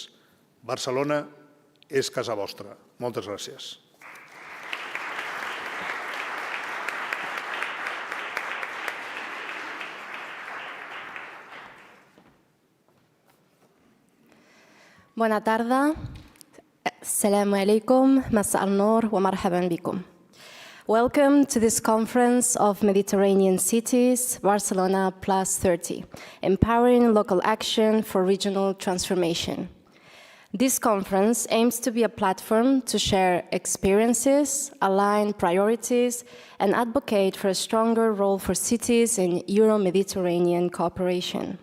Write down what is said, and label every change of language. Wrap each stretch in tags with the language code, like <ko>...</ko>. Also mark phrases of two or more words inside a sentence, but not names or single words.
<ca>Barcelona és casa vostra. Moltes gràcies.</ca> <it>Buona tarda.</it> <ar>السلام عليكم, مساء النور ومرحبا بكم.</ar> <en>Welcome to this conference of Mediterranean cities, Barcelona+30, empowering local action for regional transformation. This conference aims to be a platform to share experiences, align priorities, and advocate for a stronger role for cities in Euro-Mediterranean cooperation.</en>